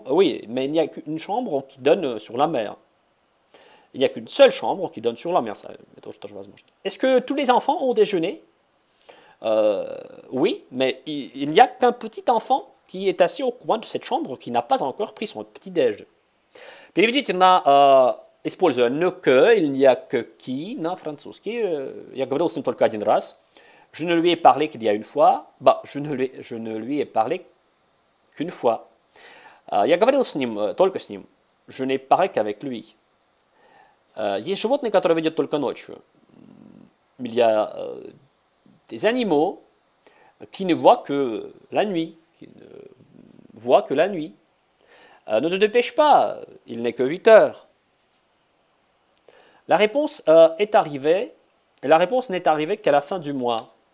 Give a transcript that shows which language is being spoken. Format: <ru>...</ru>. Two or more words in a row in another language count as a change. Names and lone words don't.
<fr>Oui, mais il n'y a qu'une chambre qui donne sur la mer. Il n'y a qu'une seule chambre qui donne sur la mer. Est-ce que tous les enfants ont déjeuné? Oui, mais il n'y a qu'un petit enfant qui est assis au coin de cette chambre qui n'a pas encore pris son petit-déj.</fr> <ru>Переведите на, используя</ru> <fr>ne que, il n'y a que qui,</fr> <ru>на французский. Я говорил с ним только 1 раз.</ru> <fr>Je ne lui ai parlé qu'il y a une fois. Bah, je ne lui ai parlé qu'une fois.</fr> <ru>Я говорил с ним, только с ним.</ru> <fr>Je n'ai parlé qu'avec lui.</fr> <ru>Есть животные, которые видят только ночью.</ru> <fr>Il y a des animaux qui ne voient que la nuit. Ne te dépêche pas, il n'est que 8 heures. La réponse est arrivée Et la réponse n'est arrivée qu'à la fin du mois.</fr>